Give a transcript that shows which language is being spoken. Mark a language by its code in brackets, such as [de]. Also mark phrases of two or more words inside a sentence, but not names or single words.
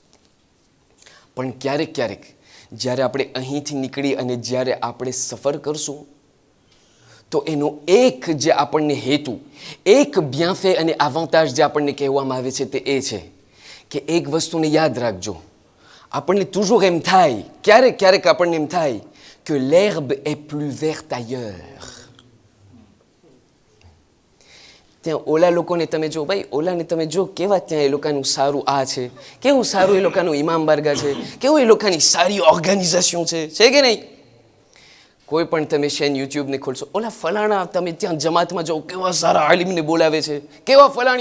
[gu] પણ ક્યારેક ક્યારેક જ્યારે આપણે અહીંથી નીકળી અને જ્યારે આપણે સફર કરશું, તો એનો એક જે આપણને હેતુ, એક બ્યાફે અને આવાંતાજ જે આપણને કહેવામાં આવે છે, તે એ છે કે એક વસ્તુને યાદ રાખજો. આપણને toujours એમ થાય, ક્યારેક ક્યારેક આપણને એમ થાય કે [fr] l'herbe est plus verte ailleurs. [gu] ત્યાં ઓલા લોકોને તમે જો, ભાઈ ઓલાને તમે જો કેવા ત્યાં એ લોકોનું સારું આ છે, કેવું સારું એ લોકોનું ઇમામ બારગા છે, કેવું એ લોકોની સારી ઓર્ગેનાઇઝેશન છે કે નહીં? કોઈ પણ તમે શેન યુટ્યુબને ખોલશો, ઓલા ફલાણા તમે ત્યાં જમાતમાં જાઓ, કેવા સારા આલિમને બોલાવે છે, કેવા ફલાણી.